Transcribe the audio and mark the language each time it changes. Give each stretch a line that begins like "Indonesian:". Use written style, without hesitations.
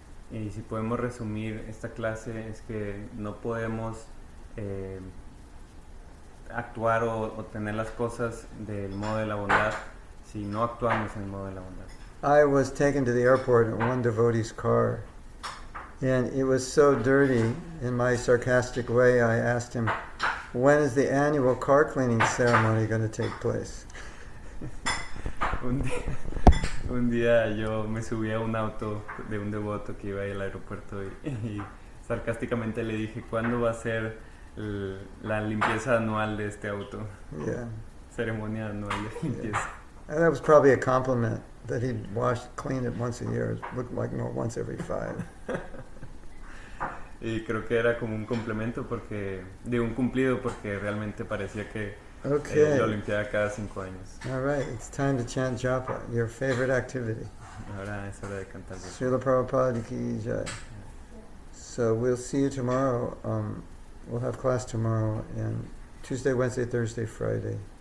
Spanish: Y si podemos resumir esta clase es que no podemos actuar o tener las cosas del modo de la bondad si no actuamos en el modo de la bondad.
English: I was taken to the airport in one devotee's car, and it was so dirty. In my sarcastic way, I asked him, when is the annual car cleaning ceremony going to take place?
Spanish: Un día yo me subí a un auto de un devoto que iba al aeropuerto y sarcásticamente le dije, ¿cuándo va a ser la limpieza anual de este auto?
English: Yeah.
Spanish: Ceremonia anual de limpieza.
English: And that was probably a compliment that he'd clean it once a year. It looked like once every 5.
Spanish: Y creo que era como un complemento de un cumplido porque realmente parecía que
English: Okay.
Spanish: lo limpiaba cada 5 años.
English: All right, it's time to chant japa, your favorite activity.
Spanish: Ahora es hora de cantar.
Hindi: Srila Prabhupada ki jai.
English: So we'll see you tomorrow. We'll have class tomorrow, and Tuesday, Wednesday, Thursday, Friday.